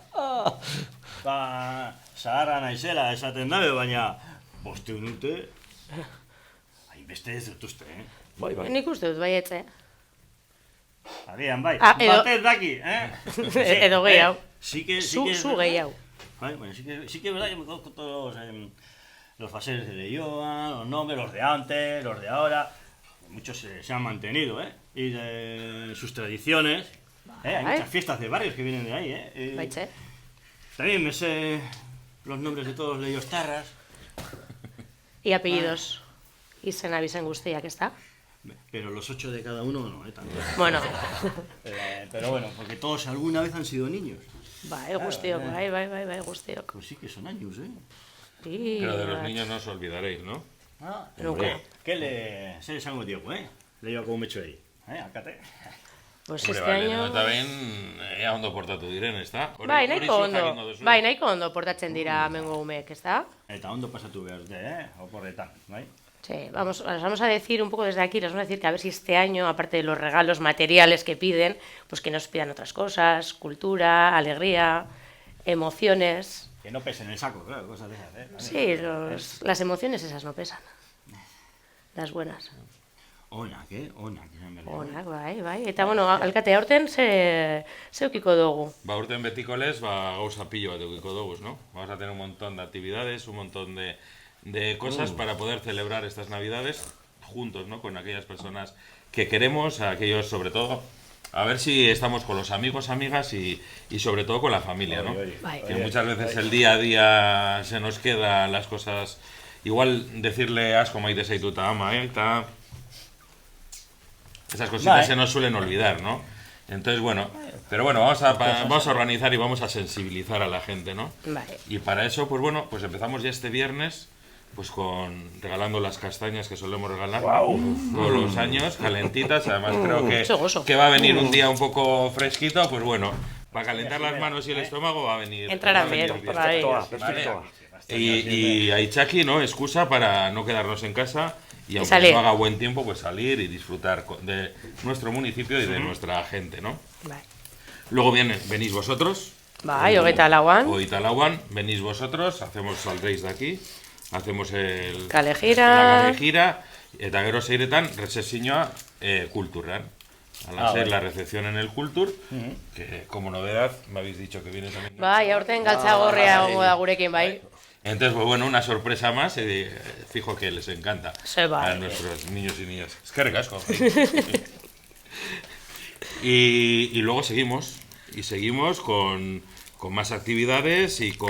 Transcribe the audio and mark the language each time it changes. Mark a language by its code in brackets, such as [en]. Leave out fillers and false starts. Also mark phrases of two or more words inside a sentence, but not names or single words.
[eu] Zaharra naizela esaten dabe, baina 500 urte... Hainbeste ez dutuzte, Bai. Nik uste dut, bai etze. Agian, bai. Edo- Batez daki, Edo gehiago. Zu gehiago. Bai, bueno, [es] sí que es verdad que me conozco todos los faseres de Leioa, los nombres, los de antes, los de ahora. Muchos se han mantenido, y de sus tradiciones. Hay muchas fiestas de barrios que vienen de ahí, [eu] Baitze. [es] También me sé los nombres de todos los leiostarras. Y apellidos. [eu] Izen abizen guztiak, ez da? [es] Pero los 8 de cada uno no, también. Bueno. Pero bueno, porque todos alguna vez han sido niños. [eu] Bai, guztiok, bai, guztiok. [es] Pues sí que son años, ¿eh? Sí, Pero de los niños no os olvidaréis, ¿no? Nunca. [eu] Zer esango diogu, Leioako umetxoei. Akate. [es] Pues Hombre, este vale, año... [eu] eta behin, ea ondo portatu diren, ez da? Bai, nahiko ondo portatzen dira mengo umeek, ez da? Eta ondo pasatu behar dute, oporretan, bai? [es] Sí, vamos a decir un poco desde aquí, les vamos a decir que a ver si este año, aparte de los regalos materiales que piden, pues que nos pidan otras cosas, cultura, alegría, emociones. Que no pesen el saco, claro, cosas de esas, Sí, las emociones esas no pesan. Las buenas. [eu] Onak, onak. Onak, bai. Eta, bueno, alkate, aurten ze eukiko dugu? Ba, urten betiko lez, gauza pilo bat eukiko dugu, [es] ¿no? Vamos a tener un montón de actividades, un montón de cosas para poder celebrar estas Navidades juntos, ¿no? Con aquellas personas que queremos, aquellos sobre todo, a ver si estamos con los amigos, amigas y sobre todo con la familia, ¿no? Que muchas veces el día a día se nos quedan las cosas, igual decirle [eu] asko maite zaituta ama, [es] esas cositas se nos suelen olvidar, ¿no? Entonces, bueno, pero bueno, vamos a organizar y vamos a sensibilizar a la gente, ¿no? Vale. Y para eso, pues bueno, pues empezamos ya este viernes, pues regalando las castañas que solemos regalar todos los años, calentitas. Además creo que va a venir un día un poco fresquito, pues bueno, para calentar las manos y el estómago va a venir. Entrarán bien, por ahí. Y a Itzaki, ¿no? Excusa para no quedarnos en casa y aunque no haga buen tiempo, pues salir y disfrutar de nuestro municipio y de nuestra gente, ¿no? Vale. Luego venís vosotros. [eu] Bai, hogeita lauan. Hogeita lauan, [es] venís vosotros, saldréis de aquí, hacemos la kalejira, [eu] eta gero seiretan rezesioa kulturran. [es] A las 6 la recepción en el Kultur, que como novedad me habéis dicho que viene también. [eu] Bai, aurten galtzagorria gongo da gurekin, bai. [es] Entonces, pues bueno, una sorpresa más, fijo que les encanta a nuestros niños y niñas. Es que recasco. Y luego seguimos con más actividades y con